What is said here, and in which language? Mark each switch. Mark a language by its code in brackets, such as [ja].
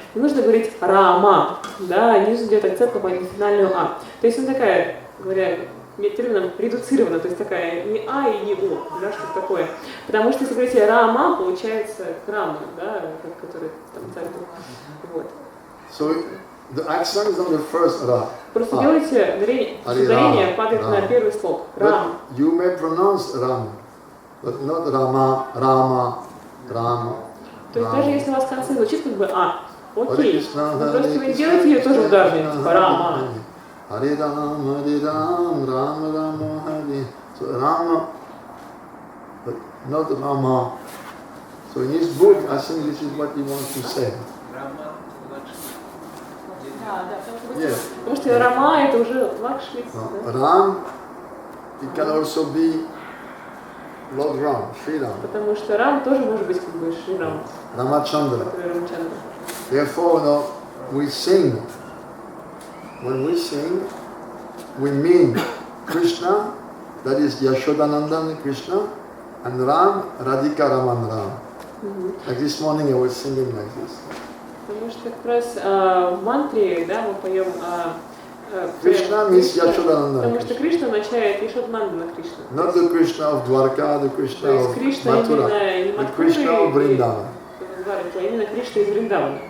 [ru] Не нужно говорить Рама, да, не нужно делать акцент на финальную А. То есть она такая, говоря термином, редуцирована, то есть такая не А и не О, да, что-то такое. Потому что если говорить Рама, получается Рама, да, который там царь был. Вот. [en] So the accent is on the first Ra. [ru] Просто делайте ударение падает на первый слог. Рам. [en] You may pronounce Ram, but not Rama, Rama, Rama. [ru] То есть даже если у вас в конце звучит как бы А, окей, но просто вы делаете ее тоже ударной, типа Рама. [en] Hare Ram, Rama Rama, Hare. So Rama, but not Rama. So in his book, I think this is what he wants to say. [ru] Потому что Рама это уже Лакшми. [en] Ram, it can also be Lord Ram, Shri Ram. [ru] Потому что Рам тоже может быть как бы Шри Рам. [en] Ramachandra. Therefore, we sing. When we sing, we mean Krishna, that is Yashodanandan Krishna, and Ram, Radhika Raman Ram. Like this morning I was singing like this. [ru] Потому что как раз в мантре, да, мы поем [en] Krishna means Yashodananda. [ru] Потому что Кришна означает Yashodananda Кришна. [en] Not the Krishna of Dwarka, the Krishna of Mathura, the Krishna of Vrindavan. [ru] Именно Кришна из Вриндавана.